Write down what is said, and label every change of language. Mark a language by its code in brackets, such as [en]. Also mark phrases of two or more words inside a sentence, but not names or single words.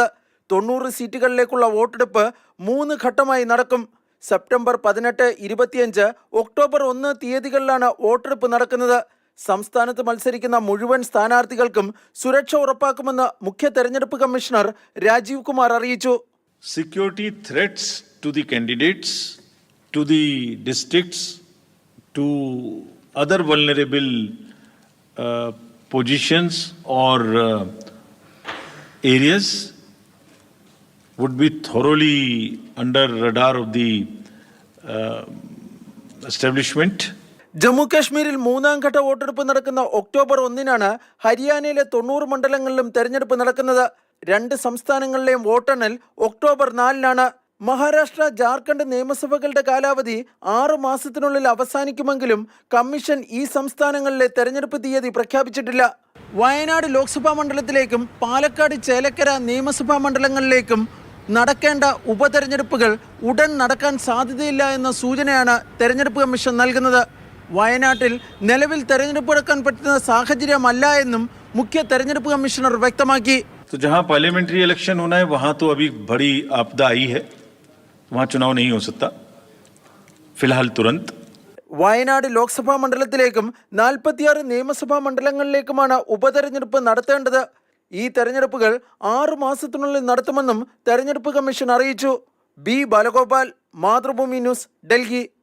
[ml] 90 സീറ്റുകളിലേക്കുള്ള വോട്ടെടുപ്പ് 3 ഘട്ടമായി നടക്കും. സെപ്റ്റംബർ 18, 25, ഒക്ടോബർ 1 തീയതികളിലാണ് വോട്ടെടുപ്പ് നടക്കുന്നത്. സംസ്ഥാനത്ത് മത്സരിക്കുന്ന മുഴുവൻ സ്ഥാനാർത്ഥികൾക്കും സുരക്ഷ ഉറപ്പാക്കുമെന്ന് മുഖ്യ തെരഞ്ഞെടുപ്പ് കമ്മീഷണർ രാജീവ് കുമാർ അറിയിച്ചു. [en] Security threats to the candidates, to the districts, to other vulnerable positions or areas would be thoroughly under radar of the establishment. [ml] ജമ്മു കാശ്മീരിൽ 3ാം ഘട്ട വോട്ടെടുപ്പ് നടക്കുന്ന ഒക്ടോബർ 1-നാണ് ഹരിയാനയിലെ 90 മണ്ഡലങ്ങളിലും തെരഞ്ഞെടുപ്പ് നടക്കുന്നത്. 2 സംസ്ഥാനങ്ങളിലെയും വോട്ടെണ്ണൽ ഒക്ടോബർ 4-നാണ്. മഹാരാഷ്ട്ര, ജാർഖണ്ഡ് നിയമസഭകളുടെ കാലാവധി 6 മാസത്തിനുള്ളിൽ അവസാനിക്കുമെങ്കിലും കമ്മീഷൻ ഈ സംസ്ഥാനങ്ങളിലെ തെരഞ്ഞെടുപ്പ് തീയതി പ്രഖ്യാപിച്ചിട്ടില്ല. വയനാട് ലോക്സഭാ മണ്ഡലത്തിലേക്കും പാലക്കാട്, ചേലക്കര നിയമസഭാ മണ്ഡലങ്ങളിലേക്കും നടക്കേണ്ട ഉപതെരഞ്ഞെടുപ്പുകൾ ഉടൻ നടക്കാൻ സാധ്യതയില്ല എന്ന സൂചനയാണ് തെരഞ്ഞെടുപ്പ് കമ്മീഷൻ നൽകുന്നത്. വയനാട്ടിൽ നിലവിൽ തെരഞ്ഞെടുപ്പ് നടക്കാൻ പറ്റുന്ന സാഹചര്യമല്ല എന്നും മുഖ്യ തെരഞ്ഞെടുപ്പ് കമ്മീഷണർ വ്യക്തമാക്കി. [hi] तो जहां [en] parliamentary election [hi] होना है वहां तो अभी बड़ी आपदा आई है, वहां चुनाव नहीं हो सकता फिलहाल तुरंत. [ml] വയനാട് ലോക്സഭാ മണ്ഡലത്തിലേക്കും 46 നിയമസഭാ മണ്ഡലങ്ങളിലേക്കുമാണ് ഉപതെരഞ്ഞെടുപ്പ് നടത്തേണ്ടത്. ഈ തെരഞ്ഞെടുപ്പുകൾ 6 മാസത്തിനുള്ളിൽ നടത്തുമെന്നും തെരഞ്ഞെടുപ്പ് കമ്മീഷൻ അറിയിച്ചു. ബി ബാലഗോപാൽ, മാതൃഭൂമി ന്യൂസ്, ഡൽഹി.